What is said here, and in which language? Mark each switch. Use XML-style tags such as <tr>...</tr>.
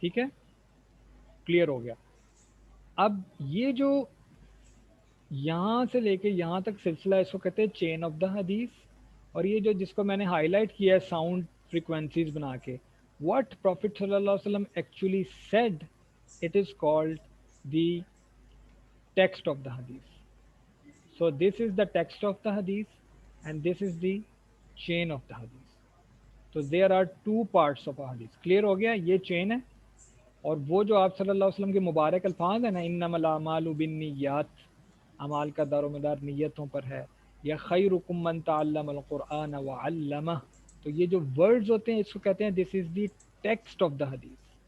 <ur>ٹھیک ہے، کلیئر ہو گیا. اب یہ جو یہاں سے لے کے یہاں تک سلسلہ اس کو کہتے ہیں چین آف دا حدیث. اور یہ جو جس کو میں نے ہائی لائٹ کیا ہے ساؤنڈ فریکوینسیز بنا کے،</ur> <en>What prophet صلی اللہ علیہ وسلم actually said, it is called the text of the hadith. So this is the text of the hadith and this is the chain of the hadith. So there are two parts of a hadith.</en> <ur>Clear ہو گیا، یہ چین ہے. اور وہ جو آپ صلی اللہ علیہ وسلم کے مبارک الفاظ ہیں نا،</ur> <ar>انما الاعمال بالنیات،</ar> <ur>اعمال کا دار و مدار نیتوں پر ہے، یا</ur> <ar>خیرکم من تعلم القرآن وعلمہ،</ar> <ur>تو یہ جو ورڈز ہوتے ہیں اس کو کہتے ہیں</ur> <en>This is the text of the hadith.</en>